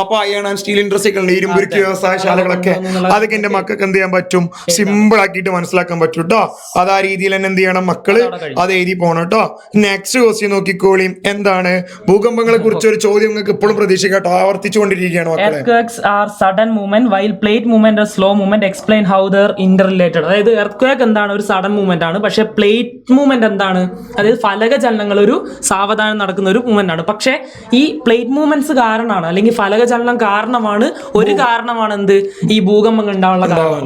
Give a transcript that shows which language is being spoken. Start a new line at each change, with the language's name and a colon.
Malayalam: അപ്പൊ iron and steel ഇൻഡസ്ട്രികളുടെ ഇരുമ്പുരുക്ക് വ്യവസായശാലകളൊക്കെ അതൊക്കെ എന്റെ മക്കൾക്ക് എന്ത് ചെയ്യാൻ പറ്റും, സിമ്പിൾ ആക്കിയിട്ട് മനസ്സിലാക്കാൻ പറ്റും കേട്ടോ. അത് ആ രീതിയിൽ തന്നെ എന്ത് ചെയ്യണം, മക്കള് അത് എഴുതി പോണം കേട്ടോ. Next question നോക്കിക്കോളി. എന്താണ്, ഭൂകമ്പങ്ങളെ കുറിച്ച് ഒരു ചോദ്യം നിങ്ങൾക്ക് ഇപ്പോഴും പ്രതീക്ഷിക്കാട്ടോ, ആവർത്തിച്ചുകൊണ്ടിരിക്കുകയാണ് മക്കളെ.
English: Earthquakes are sudden movement while plate movement or slow movement. Explain how they are interrelated.
Malayalam: അതായത് earthquake എന്താണ്, ഒരു സഡൻ മൂവ്മെന്റ് ആണ്. പക്ഷെ പ്ലേറ്റ് മൂവ്മെന്റ് എന്താണ്, അതായത് ഫലക ചലനങ്ങൾ ഒരു സാവധാനം നടക്കുന്ന ഒരു മൂവ്മെന്റ് ആണ്. പക്ഷെ ഈ പ്ലേറ്റ് മൂവ്മെന്റ്സ് കാരണമാണ്, അല്ലെങ്കിൽ ഫലക ചലനം കാരണമാണ്, ഒരു കാരണമാണ് എന്ത്, ഈ ഭൂകമ്പങ്ങൾ ഉണ്ടാവാനുള്ള കാരണം.